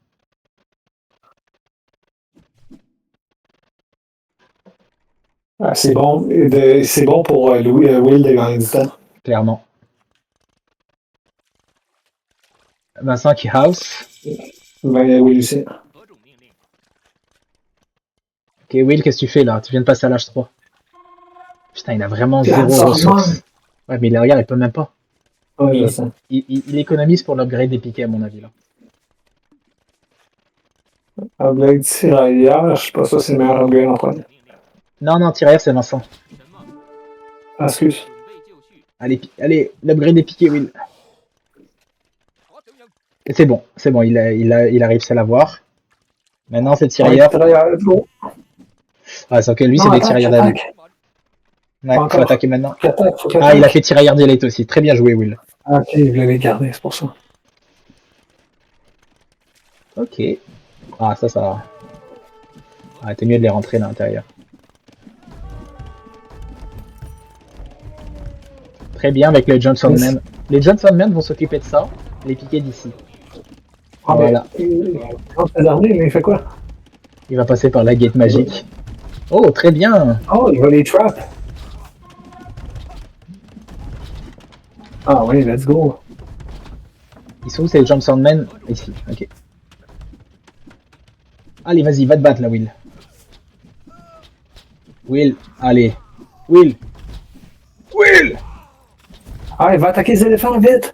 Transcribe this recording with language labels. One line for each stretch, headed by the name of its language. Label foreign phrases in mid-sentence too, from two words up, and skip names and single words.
French: Ah, c'est bon, c'est bon pour Will de gagner du temps. Clairement. Vincent qui house. Ben, Will aussi.
Chinese: 何种命令？
French: Ok, Will, qu'est-ce que tu fais là? Tu viens de passer à l'âge 3. Putain, il a vraiment Regarde, zéro ça ressources. remonte. Ouais, mais regarde, il peut même pas. Ouais, je sais. Il économise pour l'upgrade des piquets, à mon avis. Là. Avec tirailleur, je sais pas ça, c'est le meilleur upgrade en premier.
Chinese: 命令。
French: Non, non, tirailleur, c'est Vincent.
Chinese: 什么？
French: Ah, excuse.
Chinese: 准备就绪。
French: Allez, l'upgrade des piquets, Will.
Chinese: 好，等等。
French: Et c'est bon, il a réussi à l'avoir. Maintenant, c'est Ouais, tirailleur. tirailleur,
English: let's go.
French: Ah, c'est que lui, Non, c'est des attaque, tirailleurs d'année. attaque. Ouais, faut Encore. attaquer maintenant. Faut qu'il Ah, il a attaque. fait tirailleur d'élite aussi. Très bien joué, Will. Ah, ok, je l'avais gardé, c'est pour ça. Ok. Ah, ça. Ah, t'es mieux de les rentrer là, à l'intérieur. Très bien avec les Johnson Men. Les Johnson Men vont s'occuper de ça. Les piquets d'ici. Ah, Voilà. mais ses armées, mais il fait quoi? Il va passer par la gate magique. Oh, très bien. Oh, il va les trap. Ah oui,
English: let's go.
French: Ils sont où ces Johnson Men? Ici, ok. Allez, vas-y, va te battre là, Will. Will, allez. Will. Ah, il va attaquer les éléphants vite.